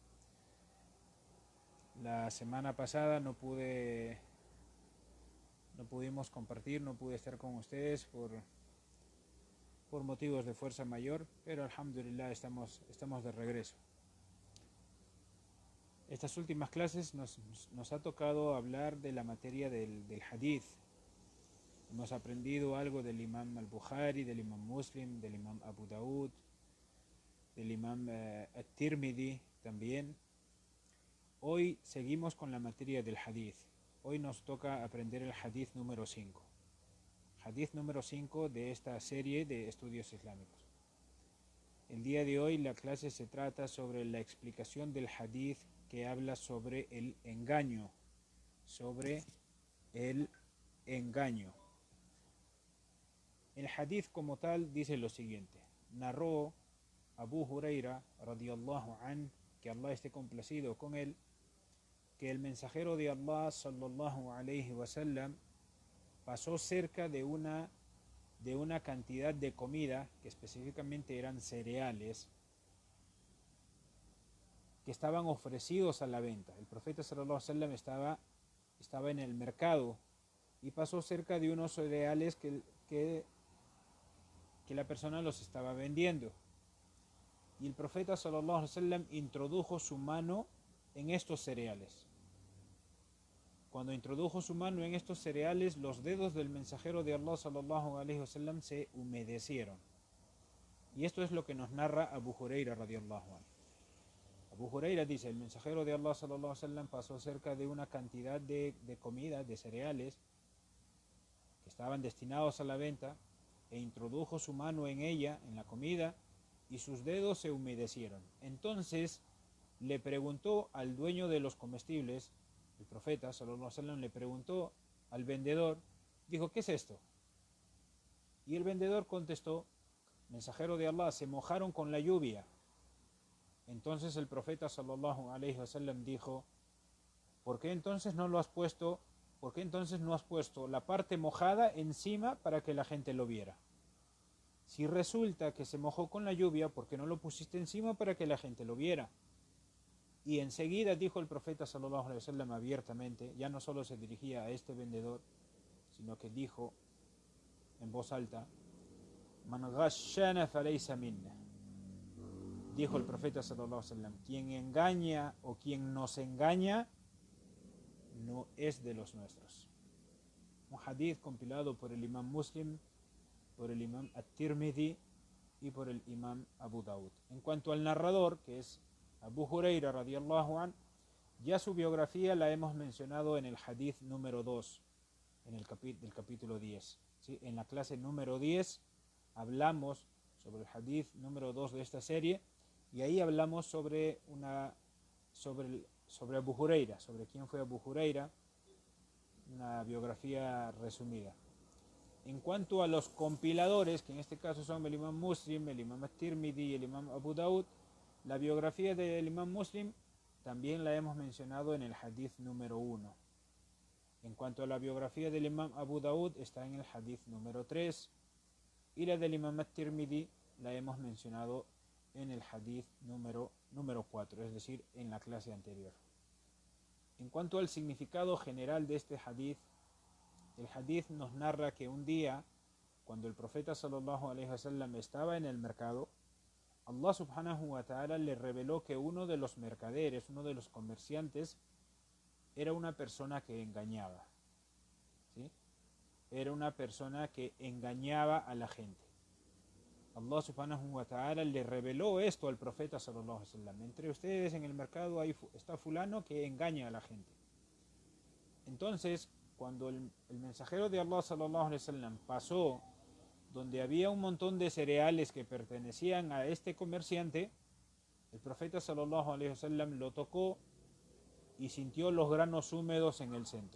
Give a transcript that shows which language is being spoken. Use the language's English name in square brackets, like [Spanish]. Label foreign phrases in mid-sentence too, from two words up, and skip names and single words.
[Spanish] La semana pasada no pudimos compartir, no pude estar con ustedes por motivos de fuerza mayor, pero alhamdulillah estamos de regreso. Estas últimas clases nos ha tocado hablar de la materia del hadith. Hemos aprendido algo del imam al-Bukhari, del imam Muslim, del imam Abu Daud, del imam at-Tirmidhi también. Hoy seguimos con la materia del hadith. Hoy nos toca aprender el hadith número 5. Hadith número 5 de esta serie de estudios islámicos. El día de hoy la clase se trata sobre la explicación del hadith que habla sobre el engaño. El hadith como tal dice lo siguiente: narró Abu Huraira [Arabic] رضي الله عن, [Spanish] que Allah esté complacido con él, que el mensajero de Allah [Arabic] صلى الله عليه وسلم [Spanish] pasó cerca de una cantidad de comida, que específicamente eran cereales, que estaban ofrecidos a la venta. El profeta [Arabic] صلى الله عليه وسلم [Spanish] estaba en el mercado y pasó cerca de unos cereales que la persona los estaba vendiendo. Y el profeta [Arabic] صلى الله عليه وسلم [Spanish] introdujo su mano en estos cereales. Cuando introdujo su mano en estos cereales, los dedos del mensajero de Allah [Arabic] صلى الله عليه وسلم [Spanish] se humedecieron. Y esto es lo que nos narra Abu Huraira [Arabic] رضي الله عنه. [Spanish] Abu Huraira dice: el mensajero de Allah [Arabic] صلى الله عليه وسلم [Spanish] pasó cerca de una cantidad de comida, de cereales, que estaban destinados a la venta, e introdujo su mano en ella, en la comida, y sus dedos se humedecieron. Entonces le preguntó al dueño de los comestibles, el profeta [Arabic] صلى الله عليه وسلم [Spanish] le preguntó al vendedor, dijo: ¿qué es esto? Y el vendedor contestó: mensajero de Allah, se mojaron con la lluvia. Entonces el profeta [Arabic] صلى الله عليه وسلم [Spanish] dijo: ¿por qué entonces no has puesto la parte mojada encima para que la gente lo viera? Si resulta que se mojó con la lluvia, ¿por qué no lo pusiste encima para que la gente lo viera? Y enseguida dijo el profeta [Arabic] صلى الله عليه وسلم [Spanish] abiertamente, ya no solo se dirigía a este vendedor, sino que dijo en voz alta: [Arabic] من غشنا فليس منا. [Spanish] Dijo el profeta [Arabic] صلى الله عليه وسلم: [Spanish] quien engaña o quien nos engaña no es de los nuestros. Un hadith compilado por el imam Muslim, por el imam at-Tirmidhi y por el imam Abu Daud. En cuanto al narrador, que es Abu Huraira [Arabic] رضي الله عن, [Spanish] ya su biografía la hemos mencionado en el hadith número 2, en el del capítulo 10. ¿Sí? En la clase número 10 hablamos sobre el hadith número 2 de esta serie, y ahí hablamos sobre Abu Huraira, sobre quién fue Abu Huraira, una biografía resumida. En cuanto a los compiladores, que en este caso son el imam Muslim, el imam at-Tirmidhi y el imam Abu Daud, la biografía del imam Muslim también la hemos mencionado en el hadith número 1. En cuanto a la biografía del imam Abu Daud, está en el hadith número 3, y la del imam at-Tirmidhi la hemos mencionado en el hadith número 4, es decir, en la clase anterior. En cuanto al significado general de este hadith, el hadith nos narra que un día, cuando el profeta [Arabic] صلى الله عليه وسلم [Spanish] estaba en el mercado, Allah [Arabic] سبحانه وتعالى [Spanish] le reveló que uno de los mercaderes, uno de los comerciantes, era una persona que engañaba, ¿sí? Era una persona que engañaba a la gente. Allah [Arabic] سبحانه وتعالى [Spanish] le reveló esto al profeta [Arabic] صلى الله عليه وسلم. [Spanish] Entre ustedes en el mercado está fulano que engaña a la gente. Entonces, cuando el mensajero de Allah [Arabic] صلى الله عليه وسلم [Spanish] pasó donde había un montón de cereales que pertenecían a este comerciante, el profeta [Arabic] صلى الله عليه وسلم [Spanish] lo tocó y sintió los granos húmedos en el centro.